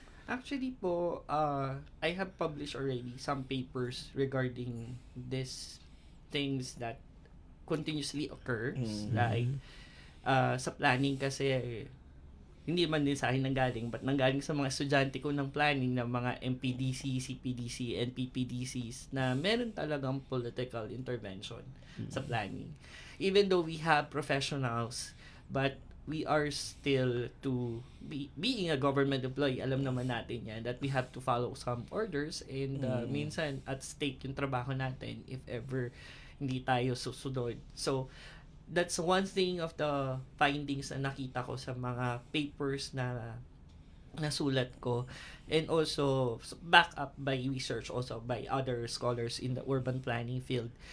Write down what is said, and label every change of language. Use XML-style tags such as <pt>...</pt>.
<en>Actually po, I have published already some papers regarding these things that continuously occurs. Like,</en> <tl>sa planning kasi, hindi man din sa akin nanggaling,</tl> <en>but</en> <tl>nanggaling sa mga estudyante ko ng planning ng mga MPDC, CPDC, and PPDCs na meron talagang</tl> <en>political intervention</en> <tl>sa planning.</tl> <en>Even though we have professionals, but we are still being a government employee,</en> <tl>alam naman natin yan,</tl> <en>that we have to follow some orders and</en> <tl>minsan</tl> <en>at stake</en> <tl>yung trabaho natin</tl> <en>if ever</en> <tl>hindi tayo susunod.</tl> <en>So, that's one thing of the findings</en> <tl>na nakita ko sa mga</tl> <en>papers</en> <tl>na nasulat ko,</tl> <en>and also back up by research also by other scholars in the urban planning field.</en>